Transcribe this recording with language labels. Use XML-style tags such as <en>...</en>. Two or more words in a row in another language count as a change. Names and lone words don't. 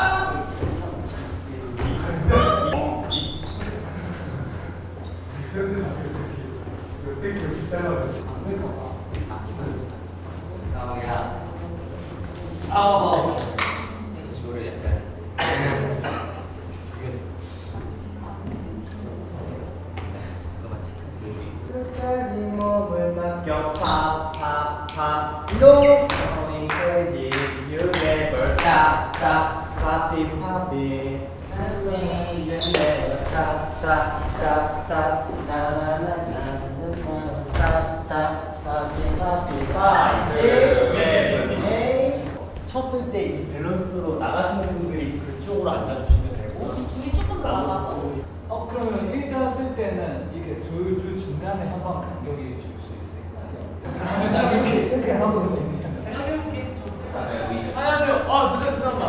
<ko>이거를 약간 끝까지 몸을 맡겨 팝팝팝</ko> <en>No going crazy You never stop stop Poppy poppy You never stop stop stop stop Na na na na na na Stop stop Poppy poppy</en> <ko>5, 6, 7, 8 쳤을 때 이 밸런스로 나가시는 분들이 그쪽으로 앉아주시면 되고 둘이 조금 더 나가고. 그러면 일자 쓸 때는 이렇게 둘 중간에 한 번 간격이 줄 수 있을까요? 나 이렇게 하거든요. 생각해볼게. 안녕하세요. 죄송합니다.</ko>